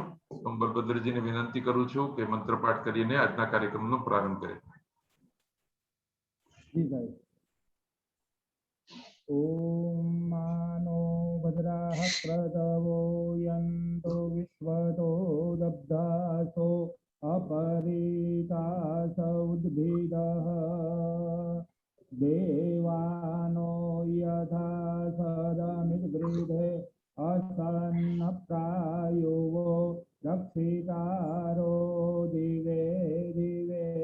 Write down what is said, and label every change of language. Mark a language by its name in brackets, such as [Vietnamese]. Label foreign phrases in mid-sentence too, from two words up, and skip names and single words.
[Gujarati] હું બલભદ્રજીને વિનંતી કરું છું કે મંત્રપાઠ કરીને આજના કાર્યક્રમનો પ્રારંભ કરે। [Sanskrit] ઓમ માનો ભદ્રાઃ પ્રદવો યન્તો વિશ્વતો દબ્ધાસો अपरितास उद्भिदः देवानो यथा सदमिद्गृधे असन्नप्रायो रक्षितारो दिवे दिवे।